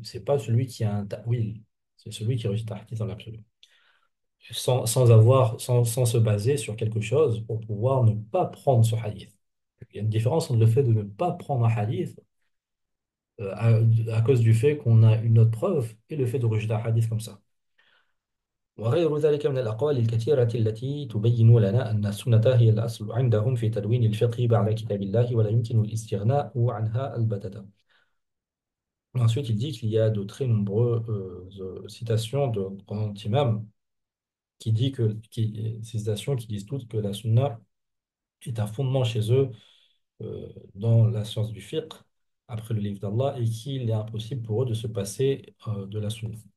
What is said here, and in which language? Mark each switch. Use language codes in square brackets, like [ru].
[fr] C'est pas celui qui a un ta'wil. C'est celui qui rejette un hadith dans l'absolu. Sans se baser sur quelque chose pour pouvoir ne pas prendre ce hadith. Il y a une différence entre le fait de ne pas prendre un hadith à cause du fait qu'on a une autre preuve et le fait de rejeter un hadith comme ça. [ar] وغير ذلك من الأقوال الكثيرة التي تبين لنا أن السنة هي الأصل عندهم في تدوين الفقه بعد كتاب الله ولا يمكن الاستغناء عنها البتة. [fr] Ensuite, il dit qu'il y a de très nombreuses citations de grands imams ces citations qui disent toutes que la sunna est un fondement chez eux dans la science du fiqh, après le livre d'Allah, et qu'il est impossible pour eux de se passer de la sunna.